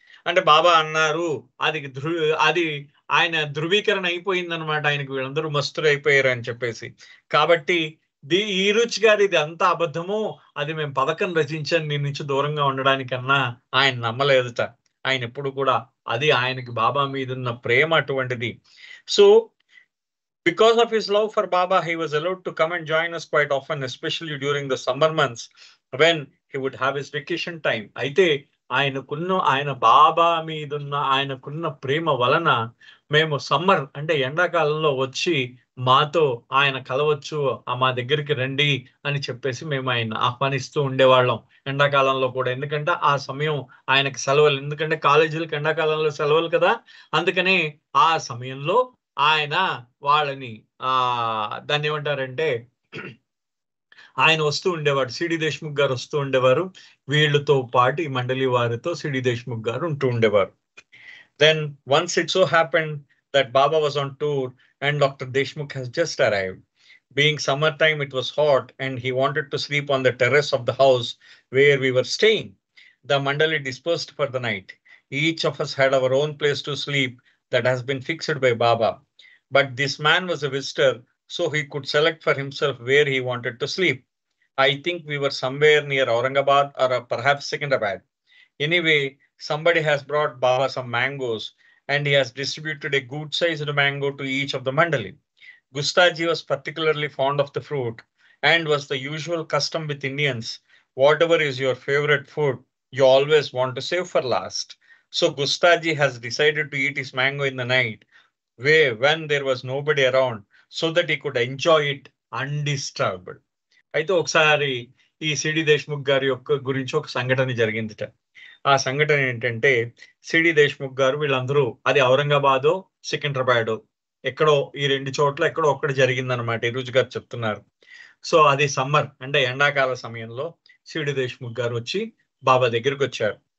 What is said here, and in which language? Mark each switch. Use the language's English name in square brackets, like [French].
[Telugu] అంటే బాబా అన్నారు, అది ఆయన ధృవీకరణ అయిపోయింది అనమాట, ఆయనకు వీళ్ళందరూ మస్తులు అయిపోయారు అని చెప్పేసి. కాబట్టి ఈ రుచి గారు ఇది అంతా అబద్ధము, అది మేము పథకం రచించాను నీ నుంచి దూరంగా ఉండడానికన్నా ఆయన నమ్మలేదుట. ఆయన ఎప్పుడు కూడా అది ఆయనకి బాబా మీద ఉన్న ప్రేమ అటువంటిది. [English] So because of his love for Baba, he was allowed to come and join us quite often, especially during the summer months when he would have his vacation time. [Telugu] అయితే ఆయన బాబా మీదున్న ఆయనకున్న ప్రేమ వలన మేము సమ్మర్ అంటే ఎండాకాలంలో వచ్చి మాతో ఆయన కలవచ్చు, మా దగ్గరికి రండి అని చెప్పేసి మేము ఆయన ఆహ్వానిస్తూ ఉండేవాళ్ళం ఎండాకాలంలో కూడా. ఎందుకంటే ఆ సమయం ఆయనకి సెలవులు, ఎందుకంటే కాలేజీలకు ఎండాకాలంలో సెలవులు కదా, అందుకనే ఆ సమయంలో ఆయన వాళ్ళని దాన్ని ఏమంటారంటే ఆయన వస్తూ ఉండేవాడు, సిడి దేశ్ముఖ్ గారు వస్తూ ఉండేవారు, వీళ్ళతో పాటు ఈ మండలి వారితో సిడి దేశ్ముఖ్ గారు ఉంటూ ఉండేవారు. [English] Then once it so happened that Baba was on tour and Dr. Deshmukh has just arrived. Being summertime, it was hot and he wanted to sleep on the terrace of the house where we were staying. The mandali dispersed for the night. Each of us had our own place to sleep that has been fixed by Baba. But this man was a visitor, so he could select for himself where he wanted to sleep. I think we were somewhere near Aurangabad or perhaps Secunderabad. Anyway, somebody has brought Baba some mangoes and he has distributed a good-sized mango to each of the mandali. Gustaji was particularly fond of the fruit and was the usual custom with Indians. Whatever is your favorite food, you always want to save for last. So Gustaji has decided to eat his mango in the night when there was nobody around so that he could enjoy it undisturbed. [Telugu] అయితే ఒకసారి ఈ CD Deshmukh గారి గురించి ఒక సంఘటన జరిగిందిట. ఆ సంఘటన ఏంటంటే సిడి దేశ్ముఖ్ గారు వీళ్ళందరూ, అది ఔరంగాబాదో సికింద్రాబాదో ఎక్కడో, ఈ రెండు చోట్ల ఎక్కడో ఒక్కటి జరిగిందనమాట, ఈరోజు గారు చెప్తున్నారు. సో అది సమ్మర్ అంటే ఎండాకాల సమయంలో సిడి దేశ్ముఖ్ గారు వచ్చి బాబా దగ్గరికి వచ్చారు.